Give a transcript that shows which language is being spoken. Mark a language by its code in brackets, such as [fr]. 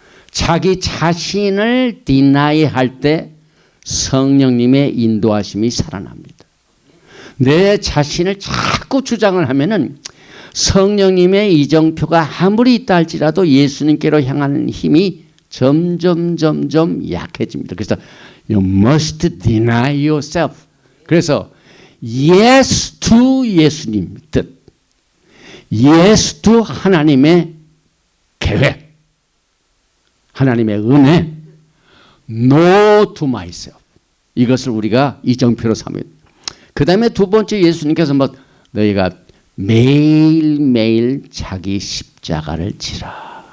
[ko] 자기 자신을 deny 할 때 성령님의 인도하심이 살아납니다. 내 자신을 자꾸 주장을 하면은 성령님의 이정표가 아무리 있다 할지라도 예수님께로 향하는 힘이 점점 약해집니다. 그래서 [en] you must deny yourself. [ko] 그래서 [en] yes to [ko] 예수님 뜻, yes to 하나님의 계획, 하나님의 은혜, [en] no to myself. [ko] 이것을 우리가 이정표로 삼아요. 그 다음에 두 번째 예수님께서 뭐 너희가 매일매일 자기 십자가를 지라.